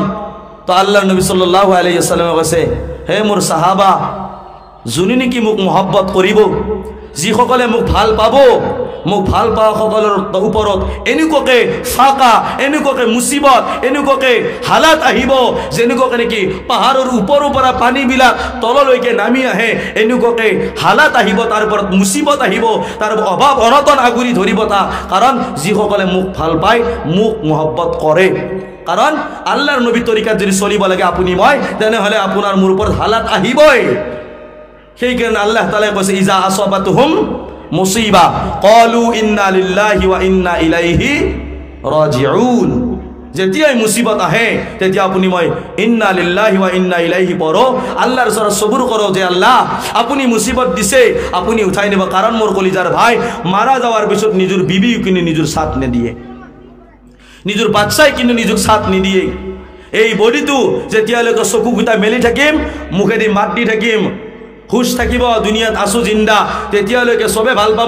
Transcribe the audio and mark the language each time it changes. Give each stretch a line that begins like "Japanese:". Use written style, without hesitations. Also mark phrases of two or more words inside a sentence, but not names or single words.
Assamese: তো আল্লাহৰ নবী
Arabic: صلى الله عليه وسلم
Assamese: কৈছে হে মোৰ সাহাবা, যোনে নেকি মোক মহব্বত কৰিব, যিসকলে মোক ভাল পাব, মোক ভাল পোৱা সকলৰ ওপৰত এনেকুৱাকে ফাকা, এনেকুৱাকে মুচিবত, এনেকুৱাকে হালাত আহিব যেনেকুৱাকে নেকি পাহাৰৰ ওপৰৰ পৰা পানীবিলাক তললৈকে নামি আহে, এনেকুৱাকে হালাত আহিব, তাৰ ওপৰত মুচিবত আহিব, তাৰ অভাৱ অনটন আগুৰি ধৰিব তা। কাৰণ যিসকলে মোক ভাল পায়, মোক মহব্বত কৰে। কাৰণ আল্লাহৰ নবী তৰিকাত যদি চলিব লাগে আপুনি মই, তেনেহ'লে আপোনাৰ মোৰ ওপৰত হালাত আহিবই। সেইকাৰণে আল্লাহ তাআলাই কৈছে
Arabic: إذا أصابتهم مصيبة قالوا إنا لله وإنا إليه راجعون.
Assamese: যেতিয়াই মুসিবত আহে তেতিয়া আপুনি মই
Arabic: إنا لله وإنا إليه
Assamese: পঢ়ো, আল্লাহৰ ওচৰত সবুৰ কৰক যে আল্লাহ আপুনি মুসিবত দিছে, আপুনি উঠাই নিব। কাৰণ মোৰ কলিজাৰ ভাই মাৰা যাওয়াৰ পিছত নিজৰ বিবিও কিন্তু নিজৰ সাথ নিদিয়ে, নিজৰ বাচ্চাই কিন্তু নিজক সাথ নিদিয়ে। এই বডিটো যেতিয়ালৈকে চকু গুটা মেলি থাকিম, মুখেদি মাত দি থাকিম, খুশ থাকিব, দুনিয়াত আছো জিন্দা, তেতিয়ালৈকে চবে ভাল পাব।